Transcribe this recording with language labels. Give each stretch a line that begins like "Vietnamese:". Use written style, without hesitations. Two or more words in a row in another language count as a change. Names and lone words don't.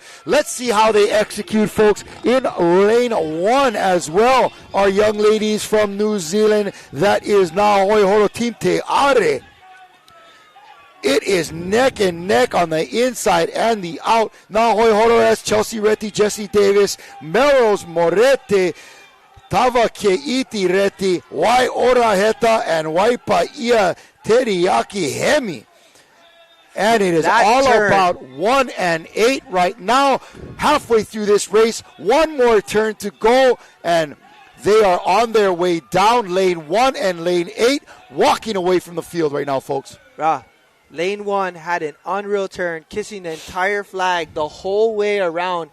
English: Let's see how they execute, folks. In lane 1 as well, our young ladies from New Zealand. That is Na Hoi Horo Team Te Are. It is neck and neck on the inside and the out. Na Hoi Horo has Chelsea Reti, Jesse Davis, Melrose Morete, Tava Keiti Reti, Wai Ora Heta, and Waipa Ia Teriyaki Hemi. And it is all about 1 and 8 right now. Halfway through this race, one more turn to go, and they are on their way down lane 1 and lane 8, walking away from the field right now, folks. Lane 1 had an unreal turn, kissing the entire flag the whole way around.